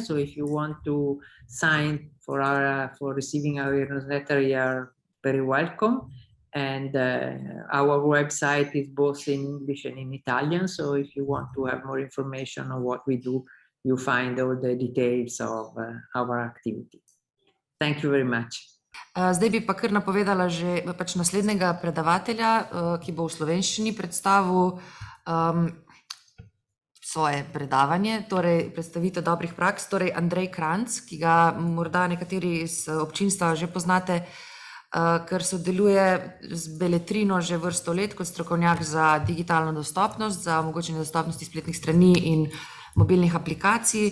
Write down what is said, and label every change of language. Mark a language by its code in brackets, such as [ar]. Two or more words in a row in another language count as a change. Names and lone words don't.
[en] So if you want to sign for receiving our newsletter, you are very welcome. And our website is both in English and in Italian. So if you want to have more information on what we do, you find all the details of our activity. Thank you very much. [sl] Zdaj bi pa kar napovedala že pač naslednjega predavatelja, ki bo v slovenščini predstavil svoje predavanje, torej predstavitev dobrih praks, torej Andrej Kranjc, ki ga morda nekateri iz občinstva že poznate, ker sodeluje z Beletrino že vrsto let kot strokovnjak za digitalno dostopnost, za omogočanje dostopnosti spletnih strani in mobilnih aplikacij.